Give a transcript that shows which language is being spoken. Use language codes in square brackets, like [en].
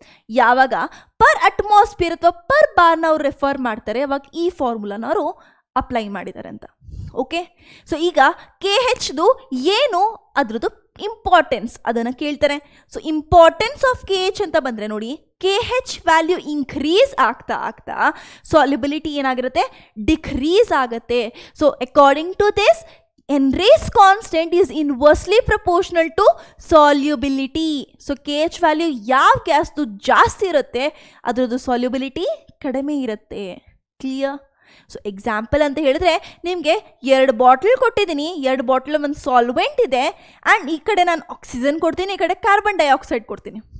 [kn] ಯಾವಾಗ per atmosphere ಅಥವಾ per ಬಾರ್ನ ಅವ್ರು ರೆಫರ್ ಮಾಡ್ತಾರೆ ಅವಾಗ ಈ ಫಾರ್ಮುಲಾನ ಅವರು ಅಪ್ಲೈ ಮಾಡಿದ್ದಾರೆ ಅಂತ. ಓಕೆ, ಸೊ ಈಗ KHದು ಏನು ಅದರದ್ದು ಇಂಪಾರ್ಟೆನ್ಸ್ ಅದನ್ನು ಕೇಳ್ತಾರೆ. So importance of K H ಅಂತ ಬಂದರೆ ನೋಡಿ, ಕೆ ಹೆಚ್ ವ್ಯಾಲ್ಯೂ ಇನ್ಕ್ರೀಸ್ ಆಗ್ತಾ ಆಗ್ತಾ ಸಾಲ್ಯುಬಿಲಿಟಿ ಏನಾಗಿರುತ್ತೆ, ಡಿಕ್ರೀಸ್ ಆಗುತ್ತೆ. [en] So according to this Henry's constant is inversely proportional to solubility. [kn] So K H value ಯಾವ ಗ್ಯಾಸ್ದು ಜಾಸ್ತಿ ಇರುತ್ತೆ ಅದರದ್ದು ಸಾಲ್ಯುಬಿಲಿಟಿ ಕಡಿಮೆ ಇರುತ್ತೆ. ಕ್ಲಿಯರ್? ಸೊ ಎಕ್ಸಾಂಪಲ್ ಅಂತ ಹೇಳಿದ್ರೆ ನಿಮಗೆ 2 ಬಾಟಲ್ ಕೊಟ್ಟಿದ್ದೀನಿ, 2 ಬಾಟಲ್ ಒಂದು ಸಾಲ್ವೆಂಟ್ ಇದೆ ಆ್ಯಂಡ್ ಈ ಕಡೆ ನಾನು ಆಕ್ಸಿಜನ್ ಕೊಡ್ತೀನಿ, ಈ ಕಡೆ ಕಾರ್ಬನ್ ಡೈಆಕ್ಸೈಡ್ ಕೊಡ್ತೀನಿ.